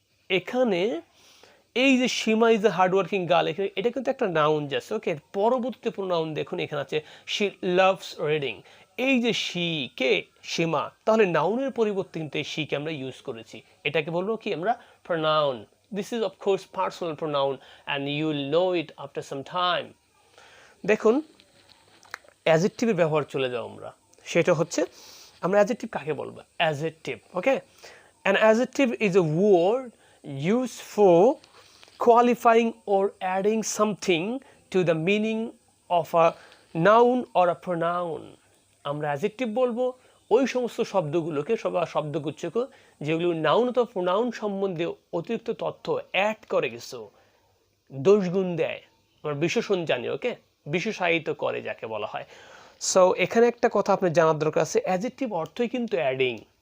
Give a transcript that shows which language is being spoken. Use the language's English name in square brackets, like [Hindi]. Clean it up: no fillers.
[Bangla] এখানে এই যে সীমা [English] is a hard working girl, [Bangla] এখানে এটা কিন্তু একটা নাউন জাস্ট। ওকে, পরবর্তী প্রোনাউন দেখুন, এখানে আছে [English] She loves reading. [Bangla] এই যে শি, কে সীমা, তাহলে নাউনের পরিবর্তে কিন্তু এই শিকে আমরা ইউজ করেছি। এটাকে বলবো কি আমরা pronoun. [English] this is of course personal pronoun and you'll know it after some time. [Bangla] দেখুন অ্যাডজেক্টিভের ব্যবহার চলে যাও আমরা, সেটা হচ্ছে আমরা অ্যাডজেক্টিভ কাকে বলবো? Adjective, okay? [English] An adjective is a word used for qualifying or adding something to the meaning of a noun or a pronoun. [Bangla] আমরা অ্যাডজেক্টিভ বলবো ওই সমস্ত শব্দগুলোকে, শব্দগুচ্ছকে যেগুলো নাউন অথবা প্রোনাউন সম্বন্ধে অতিরিক্ত তথ্য অ্যাড করে কিছু দোষগুণ দেয়, আমরা বিশেষণ জানি, ওকে? বিশেষায়িত করে যাকে বলা হয়। সো এখানে একটা কথা আপনার জানার দরকার আছে, অ্যাডজেক্টিভ অর্থই কিন্তু অ্যাডিং।